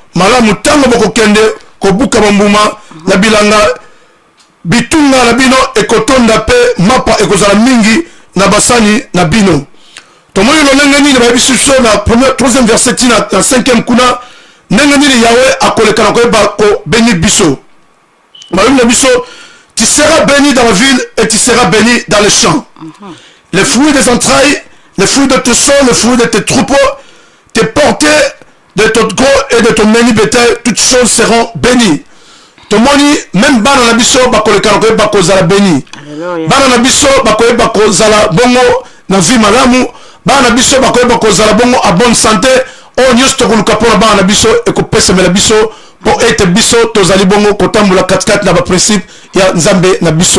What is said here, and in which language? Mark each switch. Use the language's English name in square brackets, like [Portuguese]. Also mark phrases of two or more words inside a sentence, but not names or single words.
[Lingala] Malamu ntango bokokende kobuka bambuma na bilanga, bitunga na bino ekotonda mpe mapa ekozala mingi na basani na bino. Tomoni lolenge nini bayebisi biso na [French] premier, troisième verset [Lingala] tina na cinquième kuna, ndenge nini Yahweh akoleka na koyeba kobeni biso. Balobi na biso, [French] "Tu seras béni dans la ville et tu seras béni dans les champs. Mhm. Les fruits des entrailles, les fruits de tes seins, les fruits de tes troupeaux, tes portées de ton gros et de ton menu bétail, toutes choses seront bénies." [Lingala] Tomoni, même bana na biso bakoleka na koyeba kozala béni. [French] Alléluia. [Lingala] Bana na biso bakoyeba kozala bongo na vie malamu. Bana na biso bakoyeba kozala bongo [French] a bonne santé. [Lingala] Oyo nyonso tokoluka mpona bana na biso ekopesamela biso mpo ete biso tozali bongo kotambola katikati na baprincipe ya Nzambe na biso.